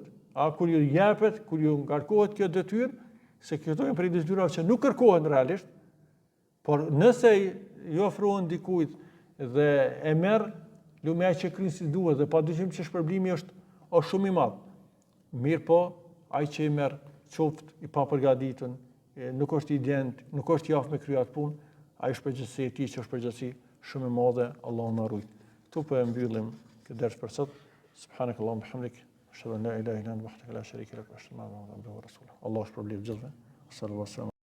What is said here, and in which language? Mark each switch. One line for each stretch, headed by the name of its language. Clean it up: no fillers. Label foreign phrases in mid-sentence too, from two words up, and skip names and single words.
Albanian: Kur ju jepet, kur ju ngarkohet kjo detyrë, se këto janë prej detyrave që nuk kërkohen realisht, por nëse ju ofrohen dikujt dhe e merr, lumi ai që kryen si duhet dhe padyshim që shpërblimi është shumë i madh. Mirë po, ai që i merr qoftë i papërgatitur, nuk është i djent, nuk është i aftë me kryer atë punë, ai është përgjegjësi e tij që është përgjegjësi shumë e madhe, Allahu na ruaj. Tu po e mbyllim këtë ders për sot.
Arabic: سبحانك اللهم وبحمدك، أشهد أن لا إله إلا أنت، وحدك لا شريك لك، وأشهد أن محمدا عبده ورسوله.
Albanian: Allahu shpërblet gjithëve.
Arabic: صلى الله عليه وسلم.